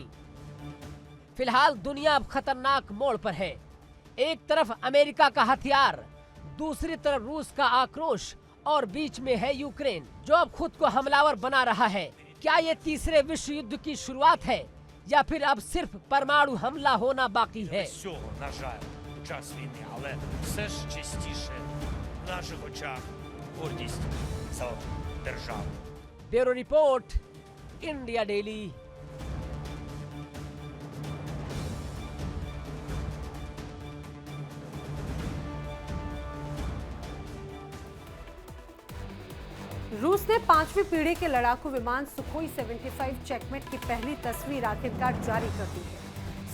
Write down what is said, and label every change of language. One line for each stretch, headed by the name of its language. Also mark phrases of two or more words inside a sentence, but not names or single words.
Hindi: फिलहाल दुनिया अब खतरनाक मोड़ पर है। एक तरफ अमेरिका का हथियार, दूसरी तरफ रूस का आक्रोश और बीच में है यूक्रेन जो अब खुद को हमलावर बना रहा है। क्या ये तीसरे विश्व युद्ध की शुरुआत है या फिर अब सिर्फ परमाणु हमला होना बाकी है?
Ukrainian: Всього, на жаль, час війни, але все ж частіше в наших очах гордість за державу.
Hindi: ब्यूरो रिपोर्ट, इंडिया डेली। रूस ने 5वीं पीढ़ी के लड़ाकू विमान सुखोई 75 चेकमेट की पहली तस्वीर आखिरकार जारी कर दी है।